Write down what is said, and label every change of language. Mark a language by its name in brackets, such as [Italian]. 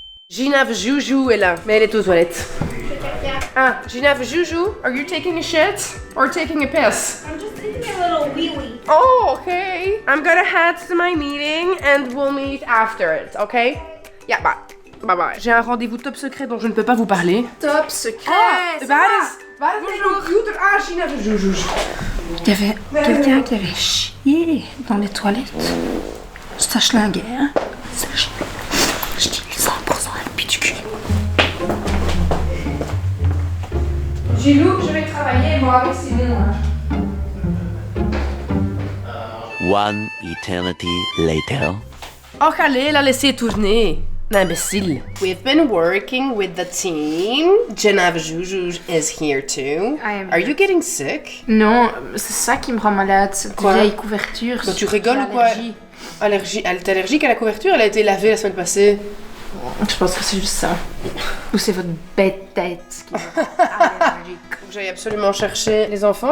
[French] Gina Joujou est là, mais elle est aux toilettes. [English] Ah, Ginevra Juju, are you taking a shit or taking a piss? I'm just taking a little wee-wee. Oh, okay. I'm gonna head to my meeting and we'll meet after it, okay? Yeah, bye. Bye bye. [French] J'ai un rendez-vous top secret dont je ne peux pas vous parler. Top secret. [Dutch] Waar is mijn computer? Ah, Ginevra Juju. [French] Il y avait quelqu'un qui avait chié dans les toilettes. Ça schlinguait, hein. Ça schlinguait. Je dis 100% un pis du cul. Gilou, je vais travailler moi avec Simon. [English] One eternity later. [French] Oh, allez, la laisser tourner. Imbécile. [English] We've been working with the team. Ginevra Juju is here too. Are you getting sick? [French] Non, c'est ça qui me rend malade, cette Quoi? vieille couverture. Donc tu rigoles ou quoi? Allergie. Elle est allergique à la couverture? Elle a été lavée la semaine passée. Je pense que c'est juste ça. Ou c'est votre bête tête qui est allergique. Faut que j'aille absolument chercher les enfants.